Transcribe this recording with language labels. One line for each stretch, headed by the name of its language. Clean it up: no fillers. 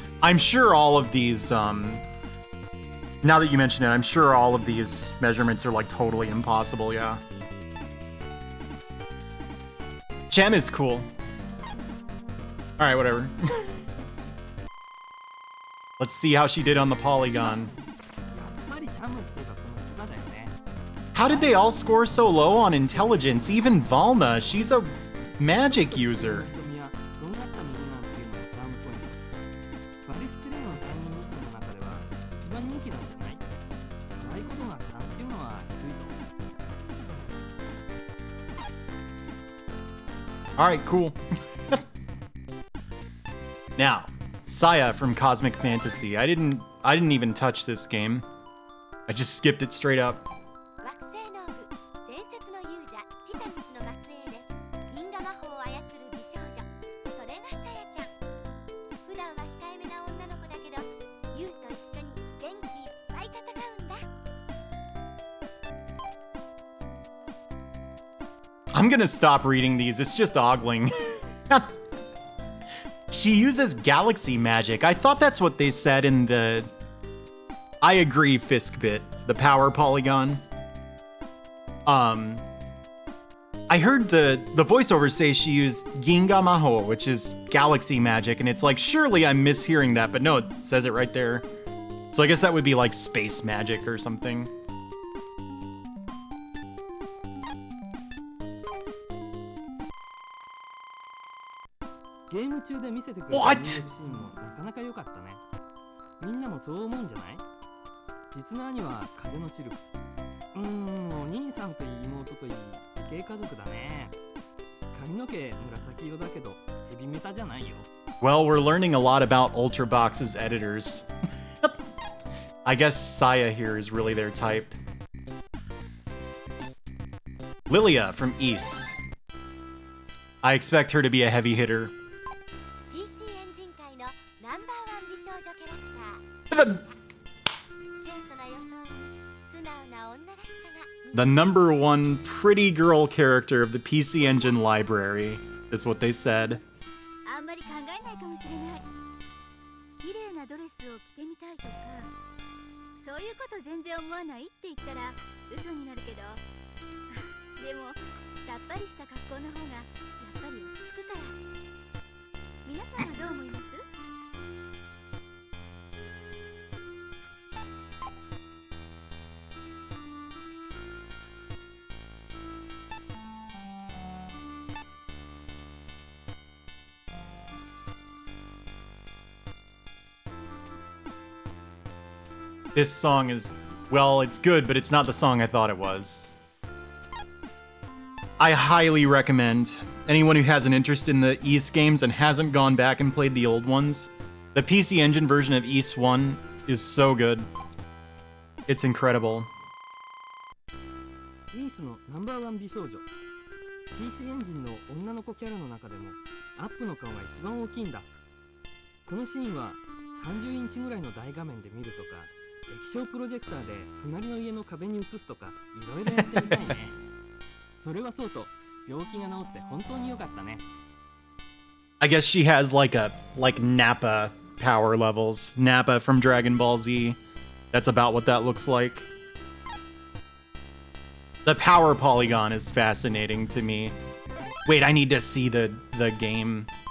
English: I'm sure all of these, now that you mention it, I'm sure all of these measurements are like totally impossible, yeah. Cham is cool. Alright, whatever. Let's see how she did on the polygon.
Japanese: やっぱりチャムっていうかこの方だよね。
English: How did they all score so low on intelligence? Even Valna, she's a magic user.
Japanese: 瞳はどうなったのなんていうのがチャームポイント。バリステレイの3人娘の中では一番人気なんじゃない？可愛いことが3っていうのは低いぞ。
English: Alright, cool. Now, Saya from Cosmic Fantasy. I didn't even touch this game. I just skipped it straight up.
Japanese: 惑星の王伝説の勇者ティタニスの末裔で銀河魔法を操る美少女、それがさやちゃん。普段は控えめな女の子だけどユウと一緒に元気いっぱい戦うんだ。
English: I'm gonna stop reading these. It's just ogling. She uses galaxy magic. I thought that's what they said in the... I agree, Fiskbit. The power polygon. I heard the voiceover say she used Ginga Maho, which is galaxy magic, and it's like, surely I'm mishearing that, but no, it says it right there. So I guess that would be like space magic or something.
Japanese: ゲーム中で見せてくれた
English: What？
Japanese: シーンもなかなか良かったね。みんなもそう思うんじゃない？実の兄は風のシルク。お兄さんといい妹といい理系家族だね。髪の毛紫色だけどヘビメタじゃないよ。
English: Well, we're learning a lot about Ultrabox's editors. I guess Saya here is really their type. Lilia from Ys. I expect her to be a heavy hitter.
Japanese: PC エンジン界のナンバーワン美少女キャラクター。
English: The,
Japanese: 清楚な装いに素直な女らしさが
English: the number one pretty girl character of the PC Engine library is what they said.
Japanese: あんまり考えないかもしれない。綺麗なドレスを着てみたいとか、そういうこと全然思わないって言ったら嘘になるけど、でもさっぱりした格好の方がやっぱり落ち着くから。皆さんはどう思います？
English: This song is, well, it's good, but it's not the song I thought it was. I highly recommend anyone who has an interest in the Ys games and hasn't gone back and played the old ones. The PC Engine version of Ys 1 is so good. It's incredible.
Japanese: イースのナンバーワン美少女。PC エンジンの女の子キャラの中でもアップの顔が一番大きいんだ。このシーンは30インチぐらいの大画面で見るとか、液晶プロジェクターで隣の家の壁に映すとか、いろいろやってみたいね。それはそうと、病気が治って本当に良かったね。
English: I guess she has like Nappa power levels. Nappa from Dragon Ball Z. That's about what that looks like. The power polygon is fascinating to me. Wait, I need to see the game.